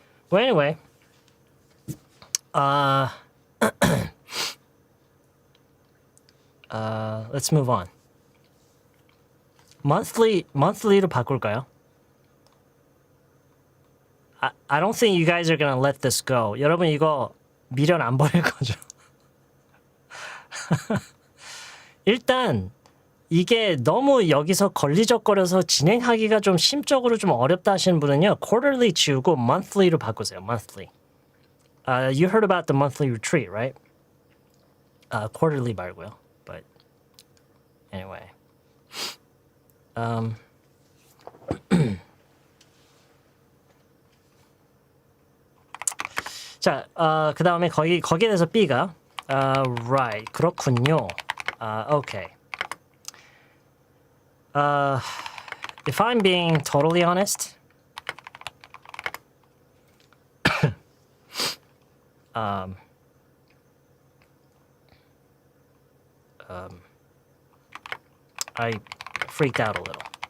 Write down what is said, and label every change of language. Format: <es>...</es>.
<en>Well, anyway, let's move on.</en> <ko>monthly로 바꿀까요?</ko> <en>I don't think you guys are gonna let this go.</en> <ko>여러분 이거 미련 안 버릴 거죠? 일단 이게 너무 여기서 걸리적거려서 진행하기가 좀 심적으로 좀 어렵다 하시는 분은요. quarterly 지우고 monthly로 바꾸세요.</ko> <en>monthly. You heard about the monthly retreat, right?</en> <ko>quarterly 말고요.</ko> <en>But anyway.</en> <ko>자, 그 다음에 거기에 대해서 B가 right, 그렇군요.</ko> <en>Okay. If I'm being totally honest, I freaked out a little.</en>